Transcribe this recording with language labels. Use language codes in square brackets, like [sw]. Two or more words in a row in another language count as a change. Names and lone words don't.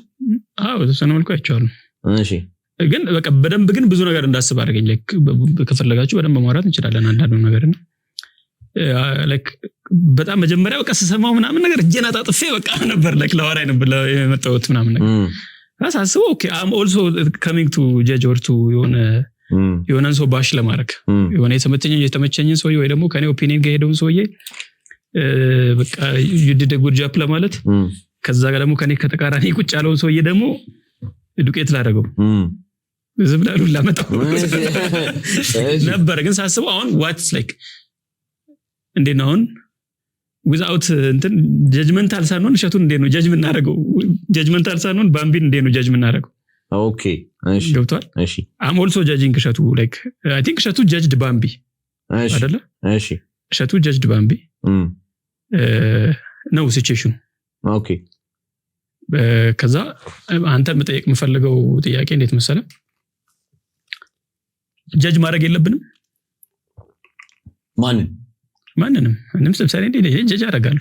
[am] ተሰነ መልኩ አይቼዋለሁ እሺ ግን በቃ በደንብ ግን ብዙ ነገር እንዳስብ አደረገኝ like ከፈለጋችሁ በደንብ ማውራት እንችላለን አንዳንዱ ነገርና like በጣም መጀመሪያ በቃ ስሰማው ምናምን ነገር እጄና ታጥፌ በቃ ነበር like ለዋራይ ነበር የመጣሁት ምናምን ነገር አሳስቦ ኦኬ [en] I'm also coming to judge or to [am] የሆነን ሰው ባሽ ለማድረግ የሆነ የተመቸኝን ሰው ወይ ደግሞ ከኔ ኦፒኒየን ጋር ሄደውን ሰውዬ በቃ [en] you did a good job [am] ለማለት ከዛ ጋር ደግሞ ከኔ ከተቃራኒ ቁጭ ያለውን ሰውዬ ደግሞ ዱቄት ላደረገው ዝብላሉ ላመጣው ነበር ግን ሳስበው አሁን [en] what's like [am] እንዴት ነው አሁን without እንትን judgmental ሳይሆን እሸቱን እንዴት ነው judge የምናደርገው judgmental ሳይሆን ባምቢን እንዴት ነው judge የምናደርገው ኦኬ እሺ ገብቷል እሺ [en] I'm also judging እሸቱ like I think እሸቱ judged ባምቢ አይደለ [am] እሺ እሸቱ judged ባምቢ ነው ሲቹዌሽኑ ኦኬ ከዛ አንተ መጠየቅ የምፈልገው ጥያቄ እንዴት መሰለ ጀጅ ማድረግ የለብንም ማንንም ለምሳሌ እንዴ ጀጅ አደርጋለሁ